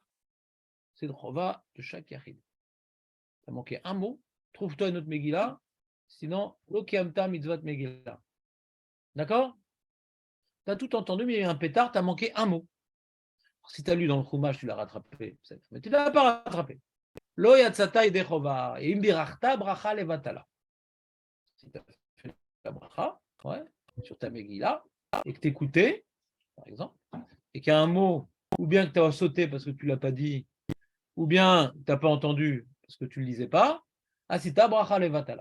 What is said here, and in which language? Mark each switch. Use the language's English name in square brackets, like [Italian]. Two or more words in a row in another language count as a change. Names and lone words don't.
[French] C'est le chova de chaque yachid. Tu as manqué un mot, trouve-toi une autre Megillah, sinon, [Hebrew] לא קיימת מצוות מגילה. [French] D'accord? Tu as tout entendu, mais il y a eu un pétard, tu as manqué un mot. Alors, si tu as lu dans le Chumash, tu l'as rattrapé, mais tu ne l'as pas rattrapé. [Hebrew] לא יצאת ידי חובה, et ואם בירכת ברכה לבטלה. [French] Si tu as fait la bracha, ouais, sur ta Megillah, et que tu écoutais, par exemple, et qu'il y a un mot, ou bien que tu as sauté parce que tu ne l'as pas dit, ou bien tu n'as pas entendu parce que tu ne le lisais pas, [Hebrew] עשית ברכה לבטלה.